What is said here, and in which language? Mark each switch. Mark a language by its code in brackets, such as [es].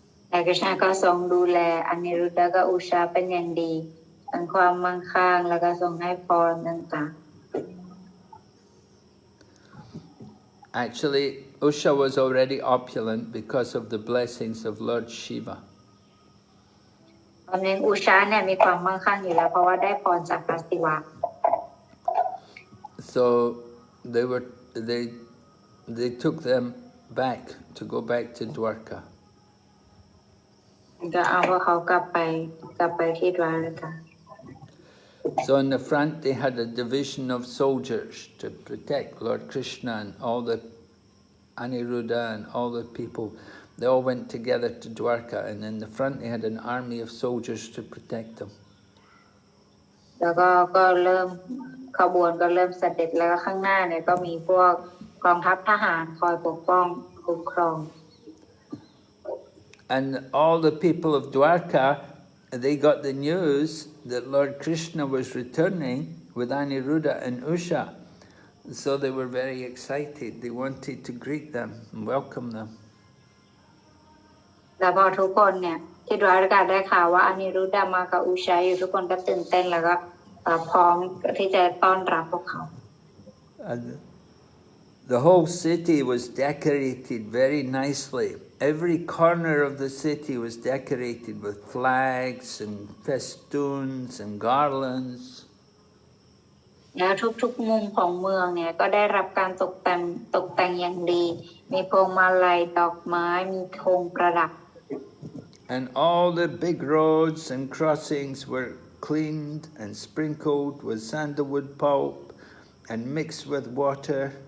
[th] แต่กฤษณะก็ทรงดูแลอนิรุดดากับอุชาเป็นอย่างดีทั้งความมั่งคั่งแล้วก็ทรงให้พรต่างๆ [en] Actually, Usha was already opulent because of the blessings of Lord Shiva. [th] ตอนนี้อุชาเนี่ยมีความมั่งคั่งอยู่แล้วเพราะว่าได้พรจากพระศิวะ [en] So they took them back to go back to Dwarka. [th] ก็เอาพวกเขากลับไปที่ดวาริกา [en] So in the front they had a division of soldiers to protect Lord Krishna and all the Aniruddha and all the people. They all went together to Dwarka, and in the front they had an army of soldiers to protect them. [th] แล้วก็เริ่มขบวนก็เริ่มเสด็จแล้วก็ข้างหน้าเนี่ยก็มีพวกกองทัพทหารคอยปกป้องคุ้มครอง [en] And all the people of Dwarka, they got the news that Lord Krishna was returning with Aniruddha and Usha. So they were very excited. They wanted to greet them and welcome them. [th] แล้วพอทุกคนเนี่ย ที่ดวารากาได้ข่าวว่าอนิรุดามากับอุชัยอยู่ทุกคนก็ตื่นเต้นแล้วก็พร้อมที่จะต้อนรับพวกเขา [en] And the whole city was decorated very nicely. Every corner of the city was decorated with flags and festoons and garlands. [th] แล้วทุกๆมุมของเมืองเนี่ยก็ได้รับการตกแต่งอย่างดีมีพวงมาลัยดอกไม้มีธงประดับ [en] And all the big roads and crossings were cleaned and sprinkled with sandalwood pulp and mixed with water.